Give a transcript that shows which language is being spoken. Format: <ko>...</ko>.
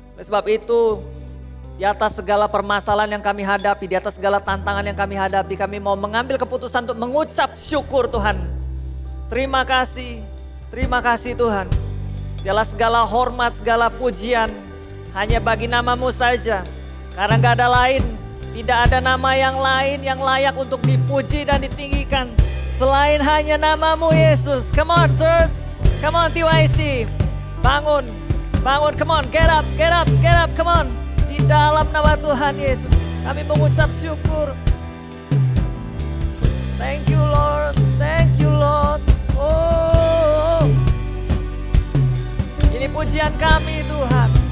<id>Oleh sebab itu, di atas segala permasalahan yang kami hadapi, di atas segala tantangan yang kami hadapi, kami mau mengambil keputusan untuk mengucap syukur Tuhan. Terima kasih Tuhan. Dialah segala hormat, segala pujian, hanya bagi nama-Mu saja. Karena gak ada lain, tidak ada nama yang lain yang layak untuk dipuji dan ditinggikan. Selain hanya nama-Mu Yesus.</id> <en>Come on church, come on TYC.</en> <id>Bangun,</id> <en>come on, get up, come on.</en> <id>Di dalam nama Tuhan Yesus, kami mengucap syukur.</id> <en>Thank you Lord, thank you Lord.</en> <id>Oh, ini pujian kami Tuhan.</id>